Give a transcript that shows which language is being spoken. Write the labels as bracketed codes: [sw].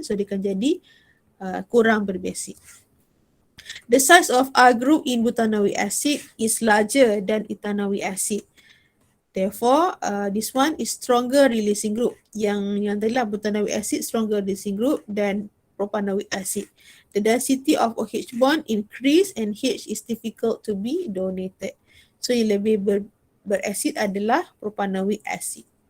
[ms] So dia akan jadi kurang berbasic. [en] The size of R group in butanoic acid is larger than ethanoic acid. Therefore, this one is stronger releasing group. [ms] Yang adalah [en] butanoic acid stronger releasing group than propanoic acid. The density of OH bond increase and H is difficult to be donated. [ms] So yang lebih berasid adalah propanoic acid.